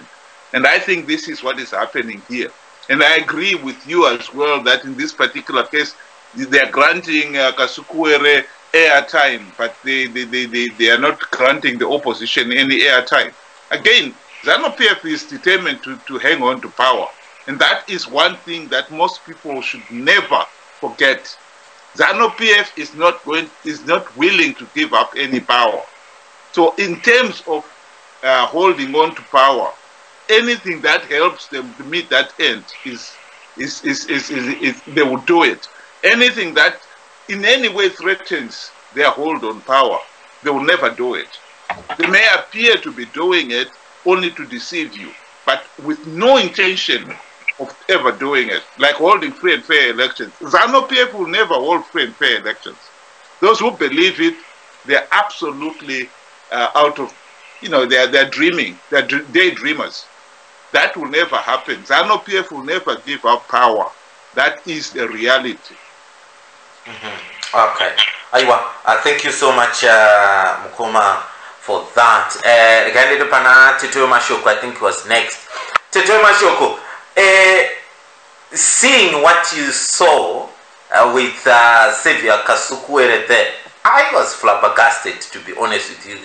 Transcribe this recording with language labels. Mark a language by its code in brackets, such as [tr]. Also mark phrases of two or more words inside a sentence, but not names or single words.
[en] And I think this is what is happening here. And I agree with you as well that in this particular case, they are granting Kasukuwere airtime, but they are not granting the opposition any airtime. Again, ZANU-PF is determined to hang on to power. And that is one thing that most people should never forget. ZANU-PF is not willing to give up any power. So in terms of holding on to power, anything that helps them to meet that end they will do it. Anything that in any way threatens their hold on power, they will never do it. They may appear to be doing it only to deceive you, but with no intention of ever doing it, like holding free and fair elections. ZANU-PF will never hold free and fair elections. Those who believe it, they're absolutely out of, they're dreaming, they're daydreamers. That will never happen. ZANU-PF will never give up power. That is the reality. Okay. Aiwa, thank you so much, Mukoma, for that. Again, Tito Mashoko, I think was next. Tito Mashoko, seeing what you saw with Savior Kasukuwere there, I was flabbergasted, to be honest with you.